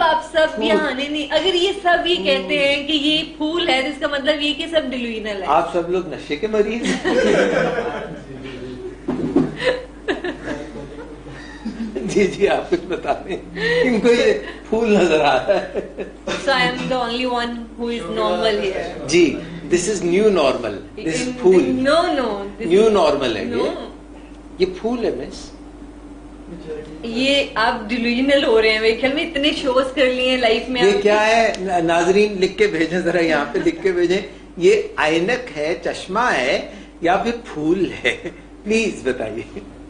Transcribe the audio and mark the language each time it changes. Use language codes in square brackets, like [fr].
[ur] آپ سب یہاں نہیں, اگر یہ سب یہ کہتے ہیں کہ یہ پھول ہے تو اس کا مطلب یہ کہ سب ڈیلوژنل ہے. آپ سب لوگ نشے کے مریض. جی جی آپ کچھ بتا دیں, ان کو یہ پھول نظر آ رہا ہے. [en] So I am the only one who is normal here. جی this is new normal. This is پھول. No. New normal [ur] ہے یہ پھول ہے مس. یہ آپ ڈیلوژنل ہو رہے ہیں میرے خیال میں, اتنے شوز کر لیے ہیں لائف میں. یہ کیا ہے ناظرین لکھ کے بھیجیں ذرا, یہاں پہ لکھ کے بھیجیں یہ عینک ہے, چشمہ ہے یا پھر پھول ہے, پلیز بتائیے.